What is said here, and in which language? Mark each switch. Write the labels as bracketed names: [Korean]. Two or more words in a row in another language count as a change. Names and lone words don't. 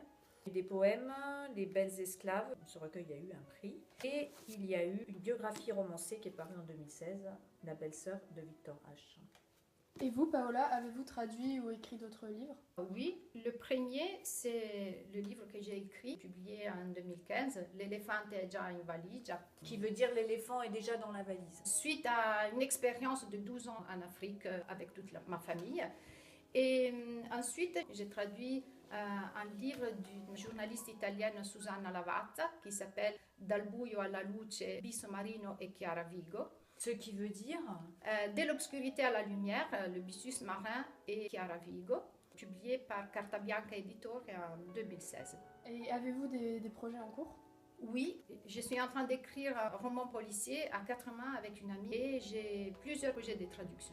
[French] Des poèmes, Les belles esclaves, ce recueil a eu un prix. Et il y a eu une biographie romancée qui est parue en 2016, La belle-sœur de Victor H. Et vous, Paola, avez-vous traduit ou écrit d'autres livres? Oui, le premier, c'est le livre que j'ai écrit, publié en 2015, L'Elefante è già in valigia. Qui veut dire l'éléphant est déjà dans la valise. Suite à une expérience de 12 ans en Afrique avec toute ma famille. Et ensuite, j'ai traduit un livre d'une journaliste italienne, Susanna Lavazza, qui s'appelle Dal buio alla luce, Bisso Marino e Chiara Vigo. Ce qui veut dire De l'obscurité à la lumière, le Byssus marin et Chiara Vigo, publié par Carta Bianca Editore en 2016. Et avez-vous des projets en cours? Oui, je suis en train d'écrire un roman policier à 4 mains avec une amie et j'ai plusieurs projets de traduction.